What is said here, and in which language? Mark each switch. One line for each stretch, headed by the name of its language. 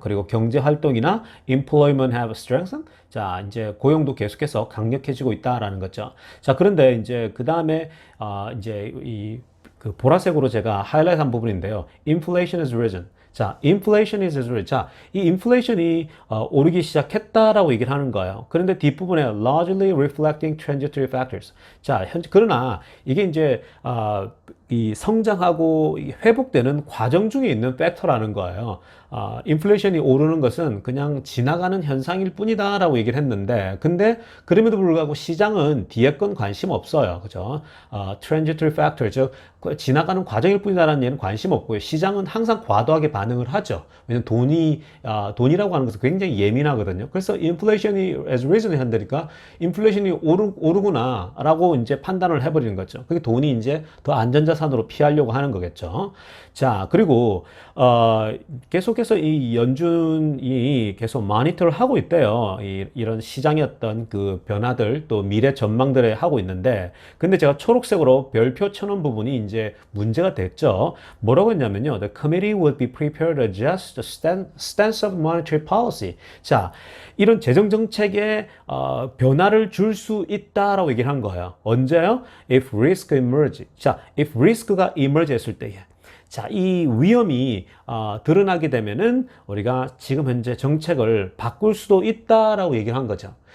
Korean: 그리고 경제 활동이나
English: employment have strengthened.
Korean: 자, 이제 고용도 계속해서 강력해지고 있다라는 거죠. 자, 그런데 이제 그 다음에 이제 이 그 보라색으로 제가 하이라이트 한 부분인데요.
English: Inflation has risen. 자, inflation is risen.
Korean: 자, 이 인플레이션이 오르기 시작했다라고 얘기를 하는 거예요. 그런데 뒷부분에
English: largely reflecting transitory factors.
Korean: 자, 그러나 이게 이제 이 성장하고 회복되는 과정 중에 있는 팩터라는 거예요. 인플레이션이 오르는 것은 그냥 지나가는 현상일 뿐이다라고 얘기를 했는데, 근데 그럼에도 불구하고 시장은 뒤에 건 관심 없어요. 그죠? transitory factor, 즉 지나가는 과정일 뿐이다라는 얘는 관심 없고요. 시장은 항상 과도하게 반응을 하죠. 왜냐면 돈이라고 하는 것은 굉장히 예민하거든요. 그래서 인플레이션이
English: as risen
Korean: 한다니까 인플레이션이 오르구나라고 이제 판단을 해버리는 거죠. 그게 돈이 이제 더 안전자산으로 피하려고 하는 거겠죠. 자, 그리고 계속해서 이 연준이 계속 모니터를 하고 있대요. 이런 시장의 어떤 그 변화들 또 미래 전망들을 하고 있는데, 근데 제가 초록색으로 별표 쳐놓은 부분이 이제 문제가 됐죠. 뭐라고 했냐면요.
English: The committee would be prepared to adjust the stance of monetary policy.
Korean: 자, 이런 재정 정책에 변화를 줄 수 있다라고 얘기를 한 거예요. 언제요?
English: If risk emerge.
Korean: 자, if risk가 emerge 했을 때에. 자, 이 위험이 드러나게 되면은 우리가 지금 현재 정책을 바꿀 수도 있다라고 얘기를 한 거죠.